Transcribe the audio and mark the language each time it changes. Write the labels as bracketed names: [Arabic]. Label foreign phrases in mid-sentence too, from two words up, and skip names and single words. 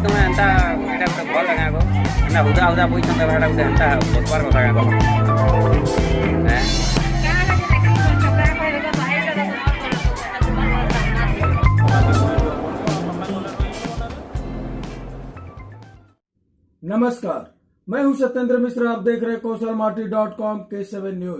[Sambalpuri] ଏନ୍ତା ଏଇଟା ଗୋଟେ ଭଲ୍ ଆଜ୍ଞା ଗୋ ଏନ୍ତା ହୁଦା ହୁଦା ବଇଛନ୍ ଏଟା ଗୋଟେ ଏନ୍ତା ବସବାର୍ କଥା ଆଜ୍ଞା [Hindi] नमस्कार, मैं हूं सत्येंद्र मिश्रा। आप देख रहे कौशलमाटी.com K7 न्यूज।